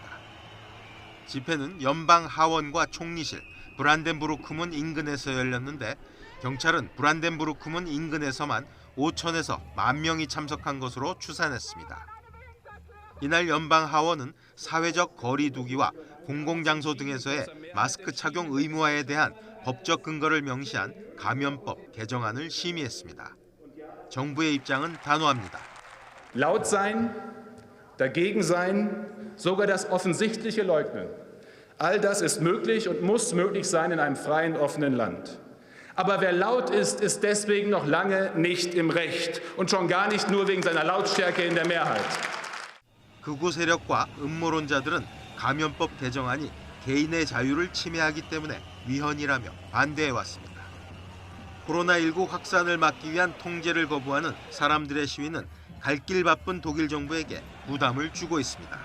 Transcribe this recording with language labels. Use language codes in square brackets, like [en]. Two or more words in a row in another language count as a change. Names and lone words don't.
[ko] 집회는 연방 하원과 총리실, 브란덴부르크문 인근에서 열렸는데 경찰은 브란덴부르크문 인근에서만 5천에서 1만 명이 참석한 것으로 추산했습니다. 이날 연방 하원은 사회적 거리 두기와 공공장소 등에서의 마스크 착용 의무화에 대한 법적 근거를 명시한 감염법 개정안을 심의했습니다. 정부의 입장은 단호합니다. [de] Laut sein, dagegen sein, sogar das Offensichtliche leugnen. All das ist möglich und muss möglich sein in einem freien, offenen Land. Aber wer laut ist, ist deswegen noch lange nicht im Recht und schon gar nicht nur wegen seiner Lautstärke in der Mehrheit. [ko] 극우 세력과 음모론자들은 감염법 개정안이 개인의 자유를 침해하기 때문에 위헌이라며 반대해왔습니다. 코로나19 확산을 막기 위한 통제를 거부하는 사람들의 시위는 갈 길 바쁜 독일 정부에게 부담을 주고 있습니다.